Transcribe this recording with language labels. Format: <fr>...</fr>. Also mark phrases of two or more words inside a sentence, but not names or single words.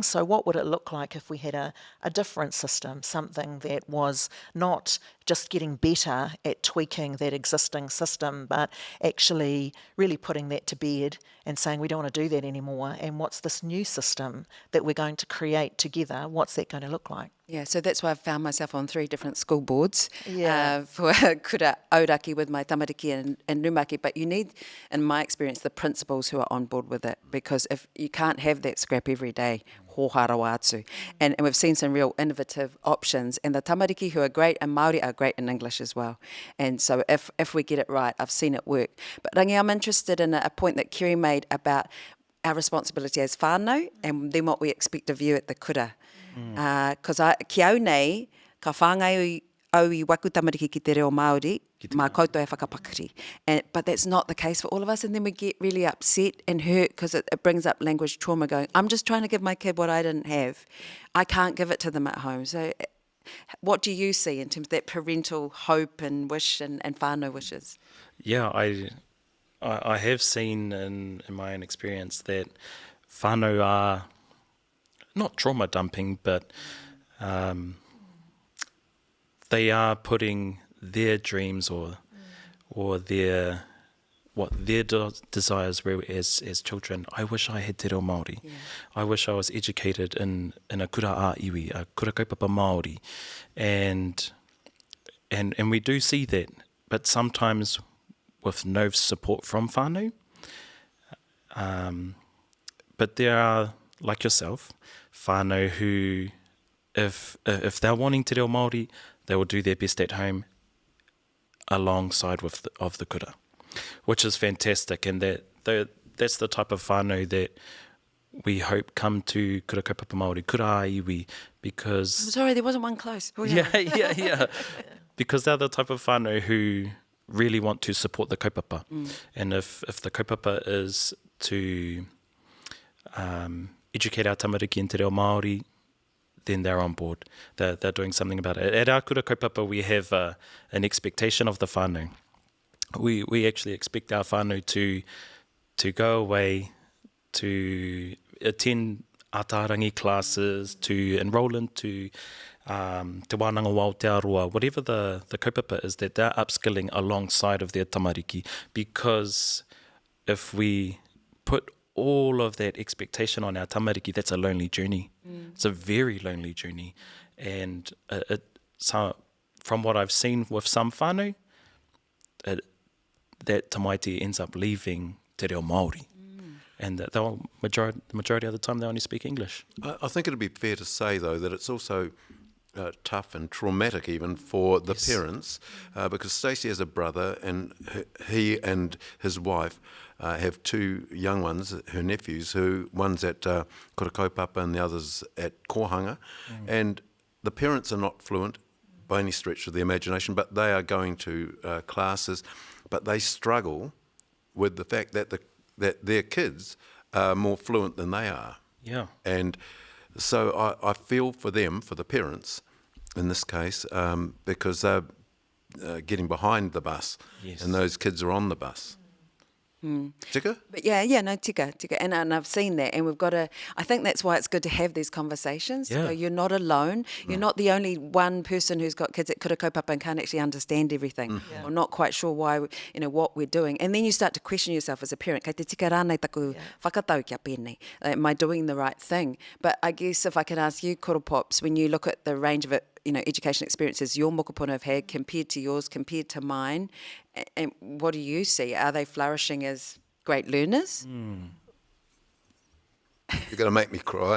<en>So what would it look like if we had a different system, something that was not just getting better at tweaking that existing system, but actually really putting that to bed and saying we don't want to do that anymore, and what's this new system that we're going to create together, what's that going to look like? Yeah, so that's why I've found myself on 3 different school boards for</en> <mi>kura auraki</mi> <en>with my tamariki and numaki. But you need, in my experience, the principals who are on board with it, because if you can't have that scrap every day,</en> <mi>hōharawa atu.</mi> <en>And we've seen some real innovative options. And the tamariki who are great, and Māori are great in English as well. And so if we get it right, I've seen it work. But Rangi, I'm interested in a point that Kiri made about our responsibility as whānau and then what we expect of you at the kura.</en> <mi>Because ki au nei, ka whāngai au I waku tamariki ki Te Reo Māori, mā koutou e whakapakari.</mi> <en>But that's not the case for all of us, and then we get really upset and hurt because it brings up language trauma going, I'm just trying to give my kid what I didn't have. I can't give it to them at home. So what do you see in terms of that parental hope and wish and whānau wishes? Yeah, I have seen in my own experience that whānau are not trauma dumping, but they are putting their dreams or their desires were as children. I wish I had Te Reo Māori. Yeah. I wish I was educated in a</en> <mi>kura a iwi, a kura kaupapa Māori,</mi> <en>and we do see that, but sometimes with no support from whānau. But there are, like yourself, whānau who, if they're wanting Te Reo Māori, they will do their best at home alongside of the kura, which is fantastic, and that's the type of whānau that we hope come to</en> <mi>kura kaupapa Māori, kura a iwi,</mi> <en>because... Sorry, there wasn't one close. Oh, yeah. Because they're the type of whānau who really want to support the kaupapa. And if the kaupapa is to educate our tamariki in Te Reo Māori, then they're on board. They're doing something about it. At our</en> <mi>kura kaupapa,</mi> <en>we have an expectation of the whānau. We actually expect our whānau to go away, to attend ātārangi classes, to enroll into te wānanga wā o te aroa, whatever the kaupapa is, that they're upskilling alongside of their tamariki, because if we put all of that expectation on our tamariki, that's a lonely journey. It's a very lonely journey. And so from what I've seen with some whānau, that tamaiti ends up leaving Te Reo Māori. And the majority of the time they only speak English. I think it'd be fair to say, though, that it's also tough and traumatic even for the parents, because Stacey has a brother, and he and his wife have 2 young ones, her nephews, who one's at</en> <mi>kura kaupapa</mi> <en>and the other's at kohanga, and the parents are not fluent by any stretch of the imagination, but they are going to classes, but they struggle with the fact that that their kids are more fluent than they are. Yeah. And so I feel for them, for the parents in this case, because they're getting behind the bus, and those kids are on the bus. Tika? But yeah, no, tika. And I've seen that, and we've got to, I think that's why it's good to have these conversations. Yeah. So you're not alone. You're not the only one person who's got kids that</en> <mi>kura kaupapa</mi> <en>and can't actually understand everything, or not quite sure why, what we're doing. And then you start to question yourself as a parent,</en> <mi>kei te tika rānei taku whakatau kia pēnei.</mi> <en>Am I doing the right thing? But I guess if I can ask you, Koro Pops, when you look at the range of education experiences your mokopuna have had compared to yours, compared to mine, and what do you see? Are they flourishing as great learners? You're going to make me cry.</en>